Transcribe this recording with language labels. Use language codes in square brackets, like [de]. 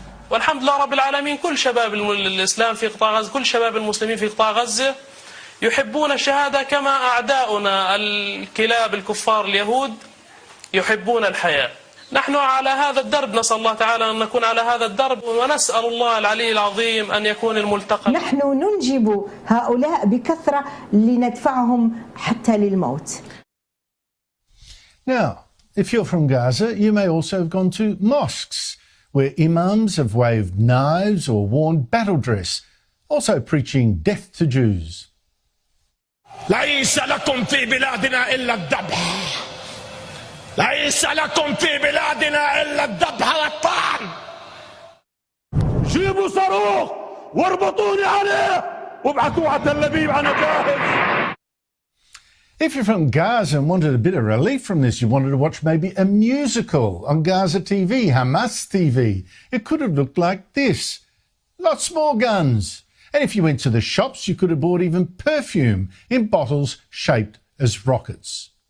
[ar] والحمد لله رب العالمين، كل شباب الإسلام في قطاع غزة، كل شباب المسلمين في قطاع غزة يحبون الشهادة كما أعداؤنا الكلاب الكفار اليهود يحبون الحياة. نحن على هذا الدرب، نسأل الله تعالى أن نكون على هذا الدرب، ونسأل الله العلي العظيم أن يكون الملتقى. نحن ننجب هؤلاء بكثرة لندفعهم حتى للموت. [en] Now, if you're from Gaza, you may also have gone to mosques where imams have waved knives or worn battle dress, also preaching death to Jews. [ar] ليس لكم في بلادنا إلا الذبح. ليس لكم في بلادنا إلا الذبح والطعن. جيبوا صاروخ واربطوني عليه وابعثوه على تل أبيب أنا جاهز. [en] If you're from Gaza and wanted a bit of relief from this, you wanted to watch maybe a musical on Gaza TV, Hamas TV, it could have looked like this. Lots more guns. And if you went to the shops, you could have bought even perfume in bottles shaped as rockets.